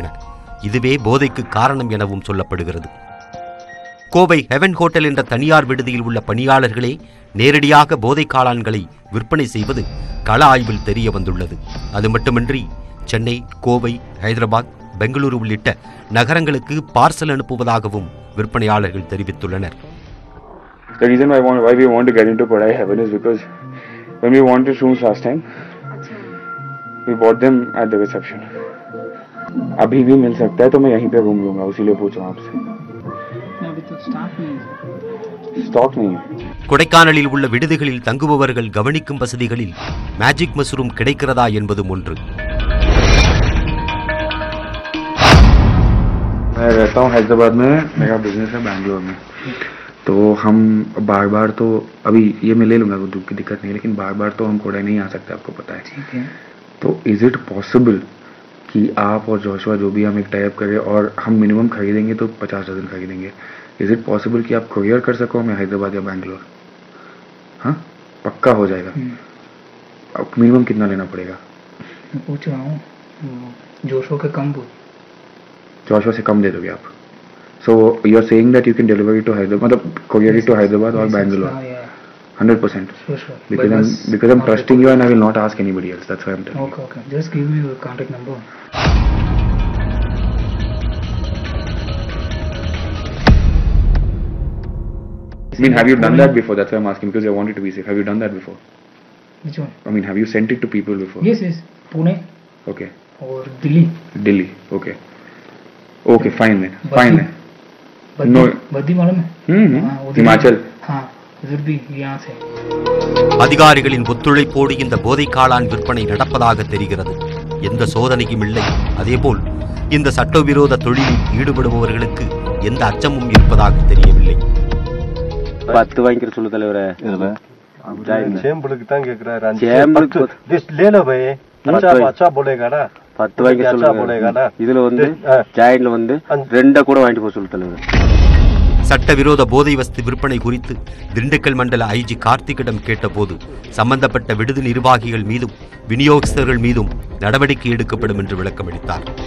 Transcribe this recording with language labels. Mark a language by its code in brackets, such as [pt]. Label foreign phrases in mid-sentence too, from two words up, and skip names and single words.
[ta] இதுவே போதைக்கு காரணம் எனவும் சொல்லப்படுகிறது. கோவை ஹெவன் ஹோட்டல் என்ற தனியார் விடுதியில் உள்ள பணியாளர்களே நேரடியாக போதை காளான்களை விற்பனை செய்வது கள ஆய்வில் தெரிய வந்துள்ளது. அது மட்டுமின்றி சென்னை, கோவை, ஹைதராபாத், பெங்களூரு உள்ளிட்ட நகரங்களுக்கு பார்சல் அனுப்புவதாகவும் விற்பனையாளர்கள் தெரிவித்துள்ளனர். [en] The reason why we want to get into Padai Heaven is because when we wanted shrooms last time, we bought them at the reception. [hi] अभी भी मिल सकता है तो मैं यहीं पे घूम लूंगा, उसीलिए पूछ रहा हूँ आपसे. अभी तो स्टॉक नहीं है. [ta] கொடைக்கானலில் உள்ள விடுதிகளில் தங்குபவர்கள் கவனிக்கும் வசதிகளில் மேஜிக் மஷ்ரூம் கிடைக்கிறதா என்பதும் ஒன்று. [hi] मैं रहता हूँ हैदराबाद में, मेरा बिजनेस है बैंगलोर में, तो हम बार बार तो अभी ये मैं ले लूँगा, कोई दुख की दिक्कत नहीं है, लेकिन बार बार तो हम कोडा नहीं आ सकते, आपको पता है. ठीक है. तो [en] is it possible [hi] कि आप और जोशुआ जो भी हम एक टाइप करें और हम मिनिमम खरीदेंगे तो 50 डजन खरीदेंगे, [en] is it possible [hi] कि आप कुरियर कर सको हमें हैदराबाद या बैंगलोर? हाँ, पक्का हो जाएगा. अब मिनिमम कितना लेना पड़ेगा? मैं पूछ रहा हूँ, जोशुआ के कम बोल, जोशुआ से कम दे दोगे आप? [en] So you're saying that you can deliver it to Hyderabad, courier it to Hyderabad or Bangalore? 100%. Sure. Because I'm trusting you and I will not ask anybody else. That's why I'm telling you. Okay. Just give me your contact number. I mean, have you done that before? That's why I'm asking, because I want it to be safe. Have you done that before? Which one? I mean, have you sent it to people before? Yes. Pune Okay. or Delhi. Delhi. Okay. Okay, fine then. Fine then. No. [hi] बद्दी मालूम है? Himachal. हाँ, उधर भी यहाँ से. [ta] அதிகாரிகளின் ஒத்துழைப்போடு இந்த போதைக் காளான் விற்பனை நடப்பதாக தெரிகிறது. எந்த சோதனையும் இல்லை. அதேபோல் இந்த சட்டவிரோத தொழிலில் ஈடுபடுபவர்களுக்கு எந்த அச்சமும் இருப்பதாக தெரியவில்லை. 10 வாங்கிக்கிற சொல்லு தலைவரே. சேம்பலுக்கு தான் கேக்குறாரு. சேம்பலுக்கு திஸ் [hi] ले लो भाई. अच्छा बोलेगा ना. [ta] 10 வாங்கிக்கிற சொல்லுங்க. இதுல வந்து ஜாயின்ல வந்து 2 கூட வாங்கிட்டு போக சொல்லு தலைவரே. சட்டவிரோத போதை வஸ்து விற்பனை குறித்து திண்டுக்கல் மண்டல ஐஜி கார்த்திகிடம் கேட்டபோது சம்பந்தப்பட்ட விடுதி நிர்வாகிகள் மீதும் விநியோகஸ்தர்கள் மீதும் நடவடிக்கை எடுக்கப்படும் என்று விளக்கமளித்தார்.